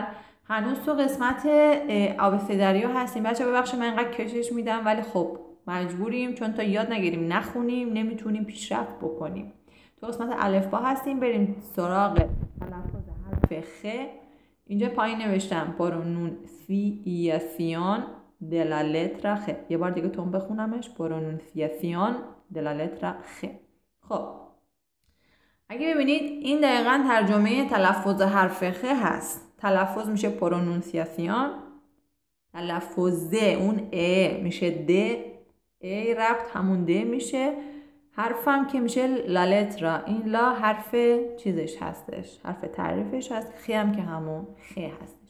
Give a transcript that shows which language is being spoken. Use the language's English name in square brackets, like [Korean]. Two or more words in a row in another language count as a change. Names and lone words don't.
[Persian] هنوز تو قسمت آبسدریا هستیم بچه، ببخشید من اینقدر کشش میدم ولی خب مجبوریم، چون تا یاد نگیریم نخونیم نمیتونیم پیشرفت بکنیم. تو قسمت الفبا هستیم، بریم سراغ تلفظ حرف خ. اینجا پایین نوشتم [Spanish] pronunciación de la letra [Persian] خ. یه بار دیگه تون بخونمش، [Spanish] pronunciación de la letra [Persian] خ. خب اگه ببینید این دقیقاً ترجمه تلفظ حرف خ هست. تلفظ میشه پرونونسیاسیون، تلفظ اون ا میشه د، ای ربط همون د میشه، حرفم که میشه [Spanish] la letra, [Persian] این لا حرف چیزش هستش، حرف تعریفش هست، خی هم که همون خ هستش.